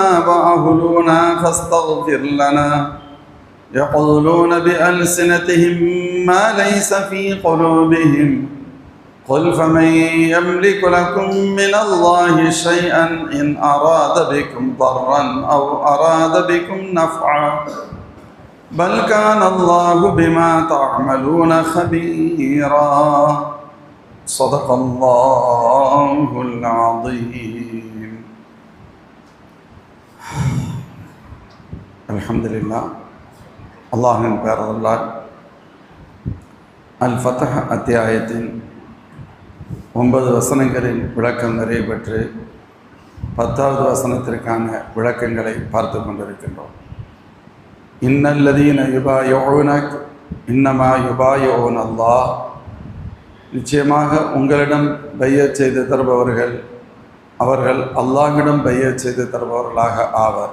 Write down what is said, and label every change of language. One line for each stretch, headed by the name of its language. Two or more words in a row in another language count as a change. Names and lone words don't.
Arabic: وأهلنا فاستغفر لنا يقولون بألسنتهم ما ليس في قلوبهم قل فمن يملك لكم من الله شيئا إن أراد بكم ضرا أو أراد بكم نفعا بل كان الله بما تعملون خبيرا صدق الله العظيم الحمد لله
Tamil: அல்லாஹின் பேரருளால் அல் ஃபத்ஹ் அத்தியாயத்தின் 9 வசனங்களின் விளக்கம் நிறைவேற்று 10வது வசனத்திற்கான விளக்கங்களை பார்த்து கொண்டிருக்கின்றோம்.
Arabic: إن الذين يبايعونك إنما يبايعون الله,
Tamil: நிச்சயமாக உங்களிடம் பையச் செய்து தருபவர்கள் அவர்கள் அல்லாஹ்விடம் பையச் செய்து தருபவர்களாக ஆவர்.